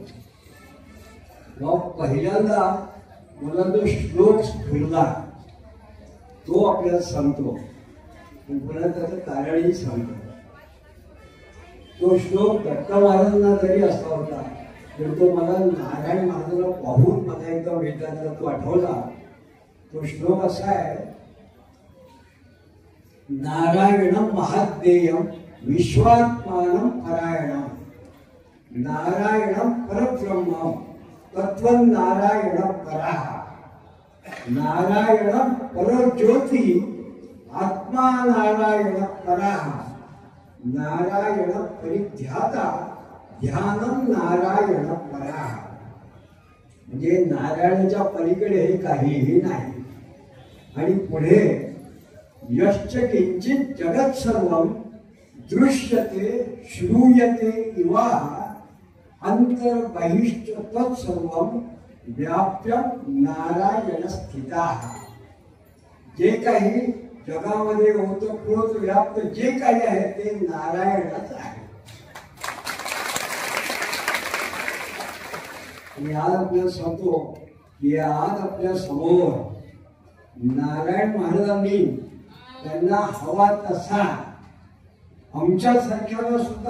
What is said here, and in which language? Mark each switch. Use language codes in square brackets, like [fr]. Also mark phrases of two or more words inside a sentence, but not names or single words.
[mr] मग पहिल्यांदा मला जो श्लोक स्फुरला तो आपल्याला सांगतो, पुन्हा त्याचं कारणही सांगतो. तो श्लोक दत्त महाराजांना जरी असा होता तर तो मला नारायण महाराजांना पाहून मला एकदा वेदांचा तो आठवला. तो श्लोक असा आहे, [sa] नारायणं महाद्येयं विश्वात्मानं परायणं, नारायणं परब्रह्मं तत्वं नारायणं परः, नारायणं परज्योति आत्मा नारायणं परः, नारायणं परिध्याता ध्यानं नारायण परा. [mr] म्हणजे नारायणाच्या पलीकडे हे काहीही नाही. आणि पुढे [sa] यश्च किंचित जगत सर्वं दृश्यते श्रूयते इवा अंतर्बहिश्च तत्सर्वं व्याप्य नारायण स्थितः. [mr] जे काही जगामध्ये ओतप्रोत व्याप्त जे काही आहे ते नारायणच आहे. आणि आज आपल्याला सांगतो की आज आपल्या समोर नारायण महाराजांनी त्यांना हवा तसा, आमच्यासारख्याला सुद्धा